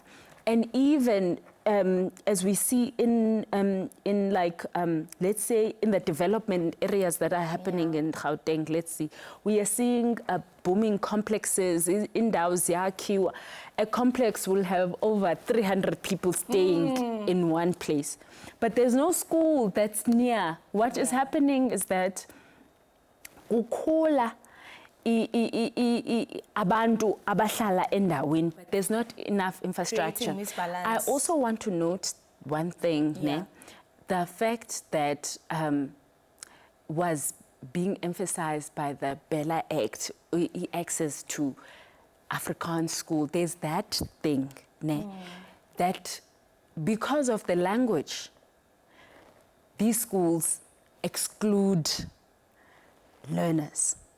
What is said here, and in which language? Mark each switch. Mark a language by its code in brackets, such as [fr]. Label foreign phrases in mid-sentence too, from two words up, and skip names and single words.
[en] And even as we see in like, let's say in the development areas that are happening in Gauteng, let's see, we are seeing booming complexes in Daoziaki. A complex will have over 300 people staying in one place. But there's no school that's near. What is happening is that [zu] ukhola abantu abahlala endaweni, [en] but there's not enough infrastructure. I also want to note one thing, the fact that was being emphasized by the Bella Act, access to Afrikaans school. There's that thing, that because of the language, these schools exclude learners.